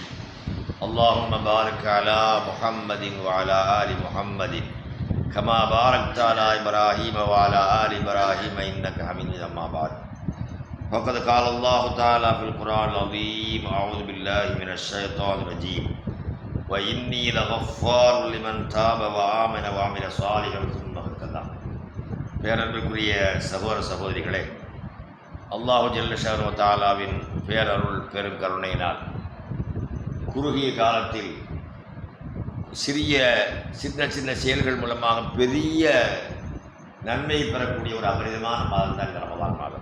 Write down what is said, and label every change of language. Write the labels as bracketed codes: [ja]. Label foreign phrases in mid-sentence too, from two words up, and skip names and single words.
[ar] اللهم بارك على محمد وعلى آل محمد كما باركت على إبراهيم وعلى آل إبراهيم إنك حميد مجيد. أما بعد فقد قال الله تعالى في القرآن العظيم أعوذ بالله من الشيطان الرجيم وإني لغفار لمن تاب وآمن وعمل صالحا ثم اهتدى. [ta] பேரன்பிற்குரிய சகோதர சகோதரிகளே, [ar] الله جل شأنه [ta] தஆலாவின் பேரருள் பெருங்கருணையினால் குறுகிய காலத்தில் சின்ன சின்ன செயல்கள் மூலமாக பெரிய நன்மை பெறக்கூடிய ஒரு அபரிதமான மாதம் தான் இந்த ரமலான் மாதம்.